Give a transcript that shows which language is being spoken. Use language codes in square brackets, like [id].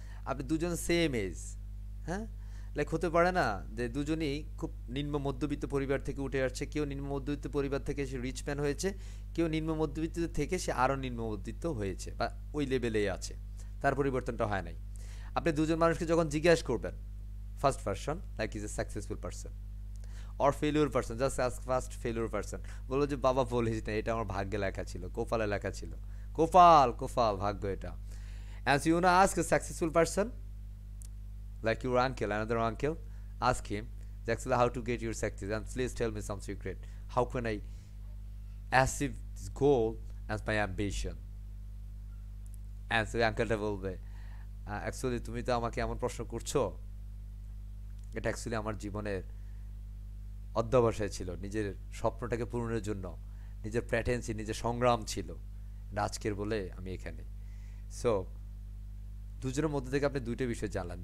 [bn] আপনি দুজন same age, হ্যাঁ। লাইক হতে পারে না যে দুজনই খুব নিম্ন মধ্যবিত্ত পরিবার থেকে উঠে আসছে, কেউ নিম্ন মধ্যবিত্ত পরিবার থেকে সে রিচ ম্যান হয়েছে, কেউ নিম্ন মধ্যবিত্ত থেকে সে আরও নিম্ন মধ্যবিত্ত হয়েছে বা ওই লেভেলেই আছে, তার পরিবর্তনটা হয় নাই। আপনি দুজন মানুষকে যখন জিজ্ঞাসা করবেন, [en] first person like is a successful person or failure person, [bn] just ask first failure person, বললো যে বাবা বলিস না, এটা আমার ভাগ্যে লেখা ছিল, কপালে লেখা ছিল, কপাল কপাল ভাগ্য এটা। [en] And you না ask a successful person like your uncle, another uncle, ask him actually how to get your success, and please tell me some secret, how can I achieve this goal as my ambition? And so uncle [bn] টা বলবে actually তুমি তো আমাকে এমন প্রশ্ন করছো, এটা actually আমার জীবনের অধ্যবসায় ছিল, নিজের স্বপ্নটাকে পূরণের জন্য নিজের প্রেটেন্সি, নিজের সংগ্রাম ছিল। আজকের বলে আমি এখানে। সো দুজনের মধ্যে থেকে আপনি দুইটা বিষয় জানলেন।